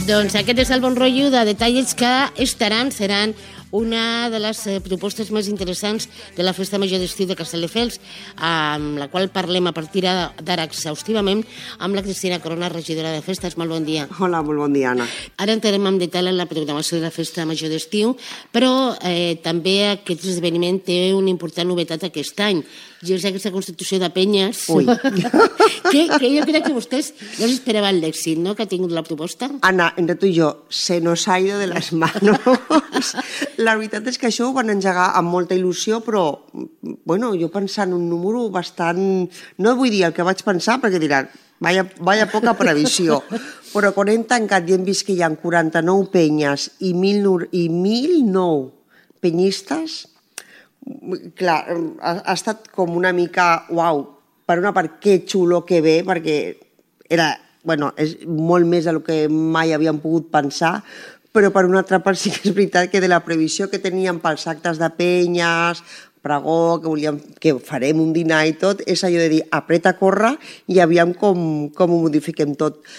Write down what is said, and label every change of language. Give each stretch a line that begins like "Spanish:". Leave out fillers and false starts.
Catalan: Doncs aquest és el bon rotllo de detalls que estaran, seran una de les propostes més interessants de la Festa Major d'Estiu de Castelldefels, amb la qual parlem a partir d'ara exhaustivament amb la Cristina Corona, regidora de Festes. Molt bon dia. Hola, molt bon dia, Anna. Ara entrarem en detall en la programació de la Festa Major d'Estiu, però també aquest esdeveniment té una important novetat aquest any, i és aquesta constitució de penyes. Ui. que jo crec que vostès no esperaven l'èxit, no?, que ha tingut la proposta.
Spanish: Anna, entre tu i jo, se nos ha ido de las manos.
Catalan: La veritat és que això ho van engegar amb molta il·lusió, però bueno, jo pensant un número bastant... No vull dir el que vaig pensar, perquè diran, vaya poca previsió. Però quan hem tancat i hem vist que hi ha 49 penyes i 1.009 penyistes, clar, ha estat com una mica, uau, per una part, que xulo, que bé, perquè era, bueno, és molt més del que mai havíem pogut pensar, però per una altra part sí que és veritat que de la previsió que teníem pels actes de penyes, pregó, que volíem, que farem un dinar i tot, és allò de dir, apreta, corre, i aviam com ho modifiquem tot.